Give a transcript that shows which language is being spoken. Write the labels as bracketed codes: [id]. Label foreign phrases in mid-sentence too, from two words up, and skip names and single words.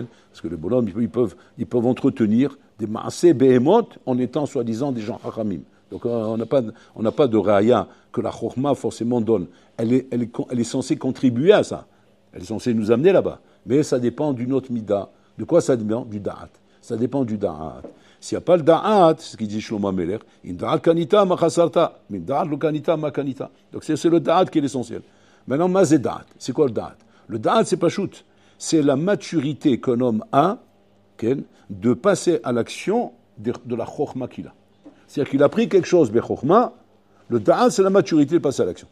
[fr] Parce que les bonhommes, ils peuvent entretenir des [he] מעשה בהמות [fr] en étant soi-disant des gens Hachamim. Donc on n'a pas de Raya que la Chokhma forcément donne. Elle est censée contribuer à ça. Elle est censée nous amener là-bas. Mais ça dépend d'une autre Mida. De quoi ça dépend? Du Da'at. Ça dépend du Da'at. S'il n'y a pas le Da'at, c'est ce qu'il dit Shlomo Amelech, [he] אין דעת קנית מה חסרת מן דעת לא קנית מה קנית. [fr] Donc c'est le Da'at qui est l'essentiel. Maintenant, [he] מה זה דעת. [fr] C'est quoi le da'at? Le da'at, c'est pas shoot. C'est la maturité qu'un homme a de passer à l'action de la chokhma qu'il a. C'est-à-dire qu'il a pris quelque chose, chokhma, le da'at, c'est la maturité de passer à l'action.